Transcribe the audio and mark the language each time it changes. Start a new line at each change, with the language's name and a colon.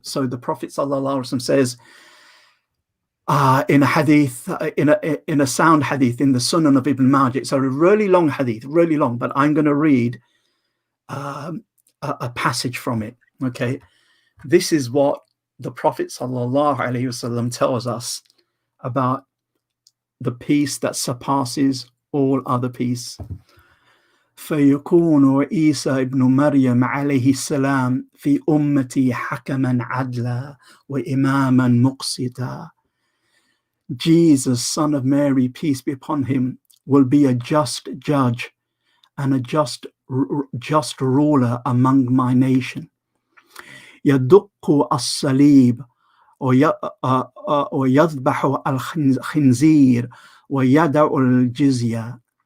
English: So the Prophet ﷺ says in a hadith, in a sound hadith in the Sunan of Ibn Majah, it's a really long hadith, really long, but I'm going to read a passage from it, okay? This is what the Prophet ﷺ tells us about the peace that surpasses all other peace.
Arabic: فيكون عيسى ابن مريم عليه السلام في أمتي حكما عدلا وإماما مقسطا.
English: Jesus, son of Mary, peace be upon him, will be a just judge and a just ruler among my nation.
Arabic: يدق الصليب ويذبح الخنزير ويدع الجزية.